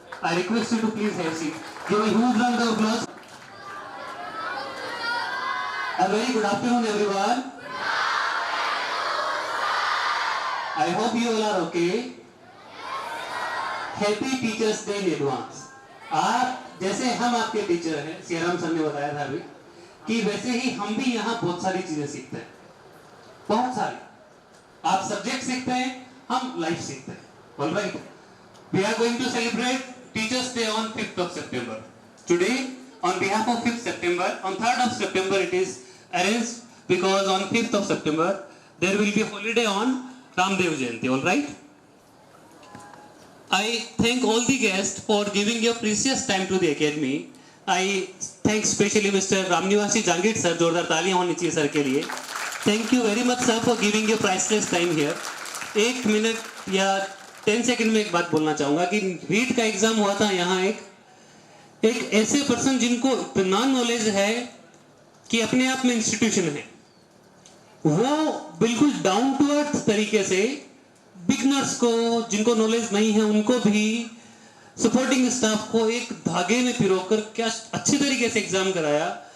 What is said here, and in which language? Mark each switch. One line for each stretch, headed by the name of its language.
English: I request you to please have a seat. Give a huge round of applause. A very good afternoon, everyone. I hope you all are okay. Happy Teachers Day in advance.
Hindi: आप जैसे हम आपके teacher हैं, Siyaram sir ने बताया था अभी, कि वैसे ही हम भी यहाँ बहुत सारी चीजें सीखते हैं, बहुत सारी. आप सब्जेक्ट सीखते हैं, हम लाइफ सीखते हैं.
English: All right. We are going to celebrate Teachers Day on 5th of September. Today, on behalf of 5th September, on 3rd of September it is arranged because on 5th of September there will be holiday on Ramdev Jayanti. All right. I thank all the guests for giving your precious time to the academy. I thank especially Mr. Ramnivasi Jangid sir.
Hindi: जोरदार तालियां होनी चाहिए sir के लिए.
English: Thank you very much sir for giving your priceless time here.
Hindi: 1 minute या 10 second में एक बात बोलना चाहूंगा कि रीट का एग्जाम हुआ था यहाँ एक ऐसे पर्सन जिनको इतना नॉलेज है कि अपने आप में इंस्टीट्यूशन है, वो बिल्कुल डाउन टू अर्थ तरीके से बिगनर्स को, जिनको नॉलेज नहीं है उनको भी, सपोर्टिंग स्टाफ को एक धागे में पिरोकर क्या अच्छे तरीके से एग्जाम कराया.